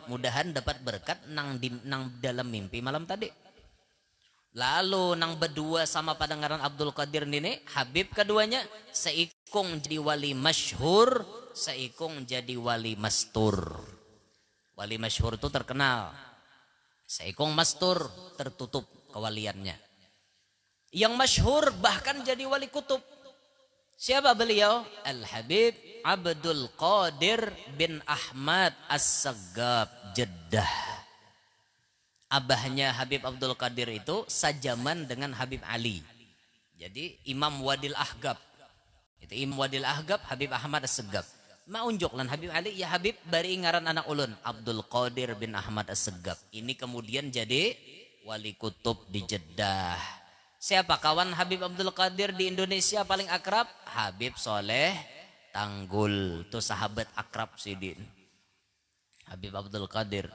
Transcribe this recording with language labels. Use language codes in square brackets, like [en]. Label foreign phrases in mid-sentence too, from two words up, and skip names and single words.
[bjn] Mudahan dapat berkat nang dalam mimpi malam tadi. Lalu nang berdua sama padangaran Abdul Qadir ini, Habib keduanya seikung jadi wali masyhur, seikung jadi wali mastur. Wali masyhur itu terkenal, seikung mastur tertutup kewaliannya. [id] Yang masyhur bahkan jadi wali kutub. Siapa beliau? Al-Habib Abdul Qadir bin Ahmad As-Saggab Jeddah. [bjn] Abahnya Habib Abdul Qadir itu sajaman dengan Habib Ali. Jadi Imam Wadil Ahgab. Itu Imam Wadil Ahgab, Habib Ahmad As-Saggab. Maunjuk lan Habib Ali, ya Habib bari ngaran anak ulun Abdul Qadir bin Ahmad As-Saggab. [id] Ini kemudian jadi wali kutub di Jeddah. Siapa kawan Habib Abdul Qadir di Indonesia paling akrab? Habib Soleh Tanggul. Itu sahabat akrab Sidin. Habib Abdul Qadir.